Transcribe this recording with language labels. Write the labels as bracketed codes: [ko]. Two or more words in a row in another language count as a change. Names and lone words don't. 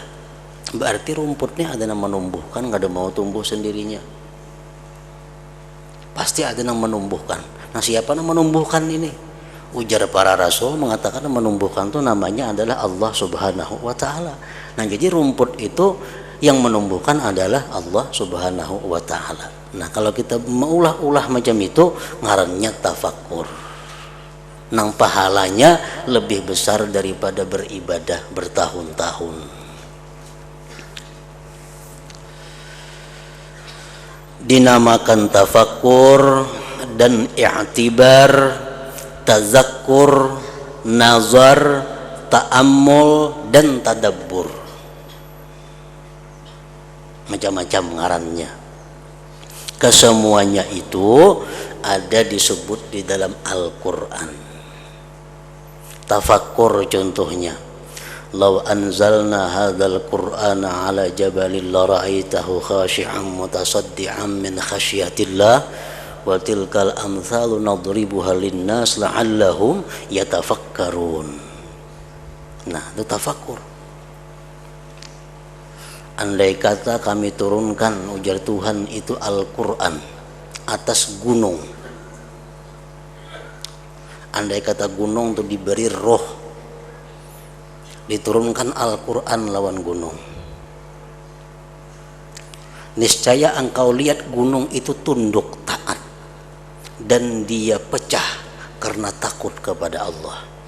[id] Berarti rumputnya ada yang menumbuhkan, nggak ada mau tumbuh sendirinya. Pasti ada yang menumbuhkan. Nah, siapa yang menumbuhkan ini? Ujar para rasul mengatakan yang menumbuhkan itu namanya adalah Allah [ar] سبحانه وتعالى. [id] Nah, jadi rumput itu yang menumbuhkan adalah Allah [ar] سبحانه وتعالى. [id] Nah, kalau kita mengulah-ulah macam itu, ngarannya tafakkur. Nang pahalanya lebih besar daripada beribadah bertahun-tahun. Dinamakan tafakkur dan i'tibar, tazakkur, nazar, ta'ammul dan tadabbur. Macam-macam ngarannya. Kesemuanya itu ada disebut di dalam Al-Quran. Tafakkur contohnya, [ar] لو أنزلنا هذا القرآن على جبل لرأيته خاشعا متصدعا من خشية الله وتلك الأمثال نضربها للناس لعلهم يتفكرون. Nah, itu tafakkur. Andai kata kami turunkan, ujar Tuhan, itu Al-Quran atas gunung. Andai kata gunung itu diberi roh, diturunkan Al-Quran lawan gunung, niscaya engkau lihat gunung itu tunduk taat dan dia pecah karena takut kepada Allah.